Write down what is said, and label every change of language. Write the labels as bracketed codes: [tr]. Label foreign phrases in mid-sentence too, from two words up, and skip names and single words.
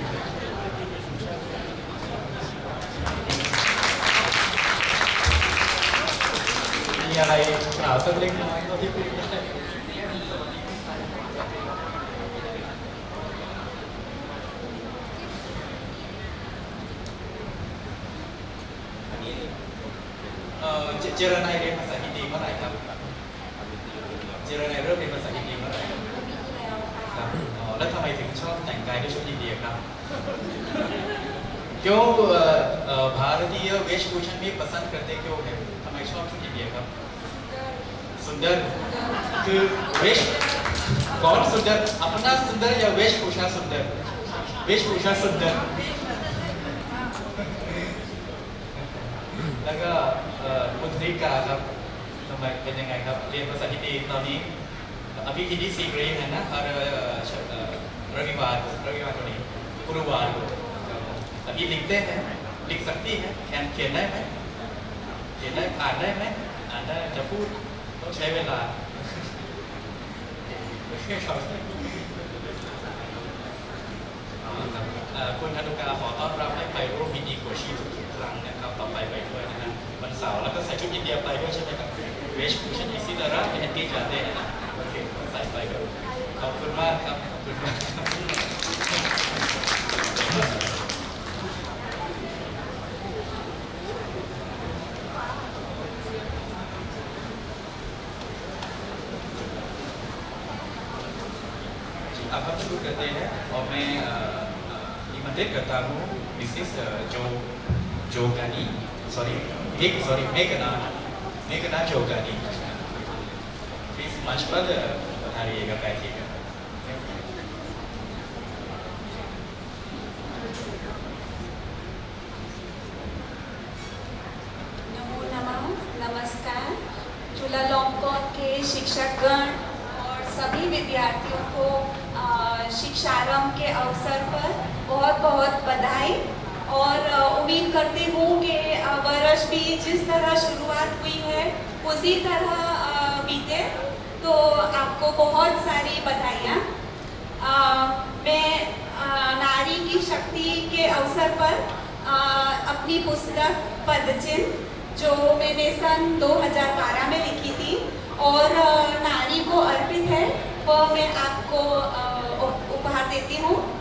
[th] มีอะไรกล่าวสักเล็กน้อยเท่าที่พูดได้เจรนายเรียนภาษาฮินดีเมื่อไหร่ ครับเจรนายเริ่มเรียนภาษาฮินดีเมื่อไหร่ครับแล้วทำไมถึงชอบแต่งกายด้วยชุดอินเดียครับ [hi] क्यों भारतीय वेशभूषा में पसंद करते क्यों है [th] ทำไมชอบชุดอินเดียครับसुंदरคือ [hi] वेश कौन सुंदर अपना सुंदर या वेशभूषा सुंदर वेशभूषा सुंदर [th] แล้วก็คุณธริกาครับทำไมเป็นยังไงครับเรียนภาษาฮินดีตอนนี้ [hi] अभी हिंदी सीख रही है ना हर रविवार को नहीं गुरुवार को अभी लिखते हैं लिख सकती है [th] เขียนได้ไหมเขียนได้อ่านได้ไหมอ่านได้จะพูดต้องใช้เวลา คุณธนุกาขอต้อนรับให้ไปร่วมพิธีโกชีทุกครั้งนะครับต่อไปด้วยนะฮะวันเสาร์แล้วก็ใส่ชุดอินเดียไปด้วยใช่ไหมครับเวชผู้ชันอิสิตาระเป็นแอนตี้จาเต้นะโอเคใส่ไปครับขอบคุณมากครับขอบคุณมากครับ [hi] आप हम शुरू करते हैं और मैं निमंत्रित करता हूँ मिसेस जोगानी मेघना जोगानी प्लीज मंच पर पधारिएगा बैठिएगा नमो नमः नमस्कार चुलालंपोर के शिक्षकगण और सभी विद्यार्थियों को शिक्षारंभ के अवसर पर बहुत बहुत बधाई और उम्मीद करती हूँ कि वर्ष भी जिस तरह शुरुआत हुई है उसी तरह बीते तो आपको बहुत सारी बधाइयाँ मैं नारी की शक्ति के अवसर पर अपनी पुस्तक पदचिन्ह जो मैंने सन 2012 में लिखी थी और नारी को अर्पित है वो मैं आपको उपहार देती हूँ